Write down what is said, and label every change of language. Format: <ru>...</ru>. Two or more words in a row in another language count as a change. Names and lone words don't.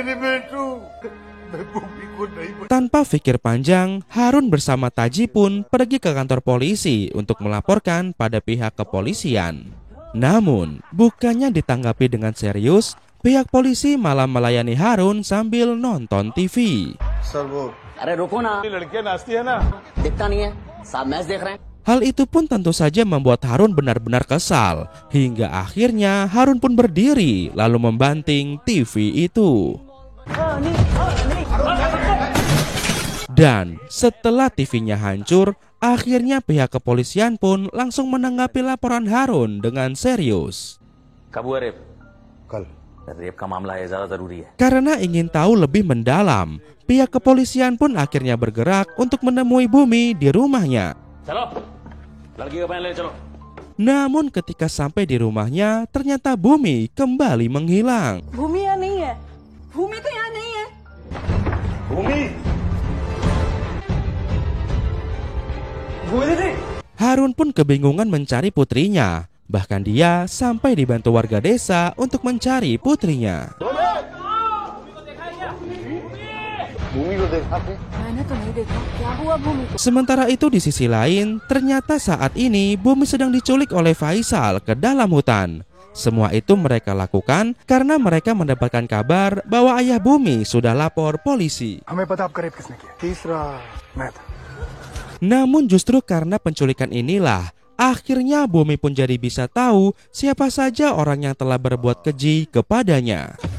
<id>Tanpa pikir panjang, Harun bersama Taji pun pergi ke kantor polisi untuk melaporkan pada pihak kepolisian. Namun, bukannya ditanggapi dengan serius, pihak polisi malah melayani Harun sambil nonton TV.</id> <hi>अरे रुको ना, लड़कियां नाचती है ना, दिखता नहीं है, सब मैच देख रहे हैं.</hi> <id>Hal itu pun tentu saja membuat Harun benar-benar kesal. Hingga akhirnya Harun pun berdiri lalu membanting TV itu. Dan setelah TV-nya hancur, akhirnya pihak kepolisian pun langsung menanggapi laporan Harun dengan serius.</id> <hi>कब हुआ रेप? कल. रेप का मामला है, ज़्यादा ज़रूरी है.</hi> <id>Karena ingin tahu lebih mendalam, pihak kepolisian pun akhirnya bergerak untuk menemui Bumi di rumahnya.</id> <hi>चलो, लड़की का पहन ले चलो.</hi> <id>Namun ketika sampai di rumahnya, ternyata Bumi kembali menghilang.</id> <hi>भूमि यहाँ नहीं है. भूमि तो यहाँ नहीं है. भूमि. भूमि दीदी.</hi> <id>Harun pun kebingungan mencari putrinya. Bahkan dia sampai dibantu warga desa untuk mencari putrinya.</id> <hi>मैंने तो नहीं देखा. क्या हुआ भूमि को?</hi> <id>Sementara itu di sisi lain, ternyata saat ini Bumi sedang diculik oleh Faisal ke dalam hutan. Semua itu mereka lakukan karena mereka mendapatkan kabar bahwa ayah Bumi sudah lapor polisi. Namun justru karena penculikan inilah, akhirnya Bumi pun jadi bisa tahu siapa saja orang yang telah berbuat keji kepadanya.</id>